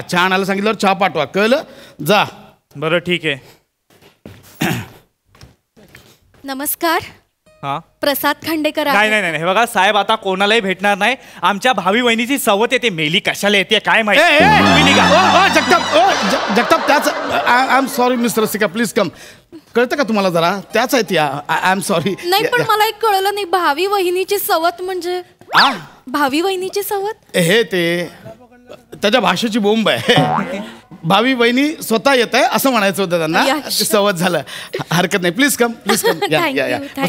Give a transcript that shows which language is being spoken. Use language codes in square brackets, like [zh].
[mr] चहा आणायला सांगितल्यावर चहा पाठवा. कळलं? जा. बरं ठीक आहे. नमस्कार. प्रसाद खांडेकर. नाही हे बघा साहेब, आता कोणालाही भेटणार नाही. आमच्या भावी वहिनीची सवत येते, मेली कशाला येते काय माहिती. जगताप त्याच. [en] I am sorry mister Rasika, please come. [mr] कळतं का तुम्हाला जरा? त्याच आहे ती. [en] I am sorry. [mr] नाही पण मला एक कळलं नाही, भावी वहिनीची सवत म्हणजे? भावी वहिनीची सवत हे ते त्याच्या भाषेची बोंब आहे. भावी वहिनी स्वतः येत आहे असं म्हणायचं होतं त्यांना. सवत झालं. हरकत नाही, [en] Please come. [mr] या.